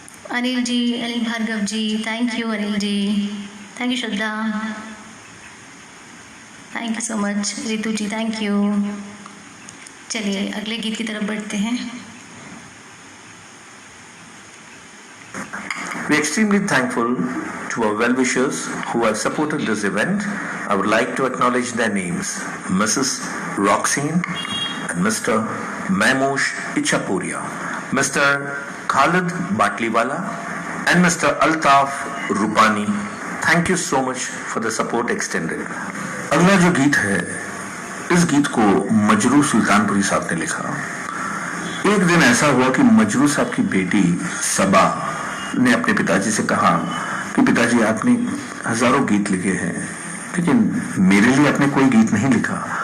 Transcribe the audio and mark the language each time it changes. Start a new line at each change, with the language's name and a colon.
English: Anil ji, Anil Bhargav ji, thank you Anil ji. Thank you Shraddha, thank you so much. Ritu ji thank you.
Hindi: चलिए अगले गीत की तरफ बढ़ते हैं।
English: We're extremely thankful to our well-wishers who have supported this event. I would like to acknowledge their names, Mrs. Roxine and Mr. Maimush Ichapuria, Mr. Khalid Batliwala and Mr. Altaf Rupani. Thank you so much for the support extended.
Hindi: अगला जो गीत है, इस गीत को मजरू सुल्तानपुरी साहब ने लिखा। एक दिन ऐसा हुआ कि मजरू साहब की बेटी सबा ने अपने पिताजी से कहा कि पिताजी आपने हजारों गीत लिखे हैं लेकिन मेरे लिए आपने कोई गीत नहीं लिखा।